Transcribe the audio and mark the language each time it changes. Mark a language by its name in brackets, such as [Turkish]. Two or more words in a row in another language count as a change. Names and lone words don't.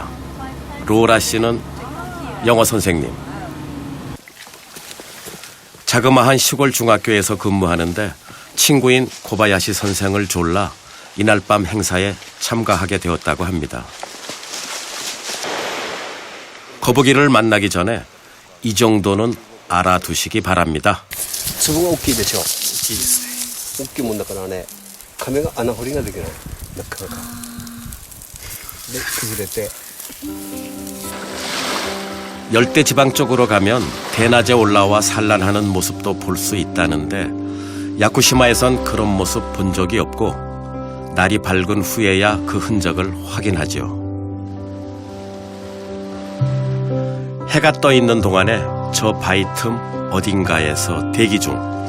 [Korean] 로라 씨는 영어 선생님, 자그마한 시골 중학교에서 근무하는데 친구인 고바야시 선생을 졸라 이날 밤 행사에 참가하게 되었다고 합니다. 거북이를 만나기 전에 이 정도는 알아두시기 바랍니다. [Japanese] 粒が大きいでしょ。大きいですね。大きいもんだからね、亀が穴掘りができない。なかなか。で崩れて。 [Korean] 열대지방 쪽으로 가면 대낮에 올라와 산란하는 모습도 볼 수 있다는데 야쿠시마에선 그런 모습 본 적이 없고 날이 밝은 후에야 그 흔적을 확인하죠. 해가 떠 있는 동안에 저 바위 틈 어딘가에서 대기 중.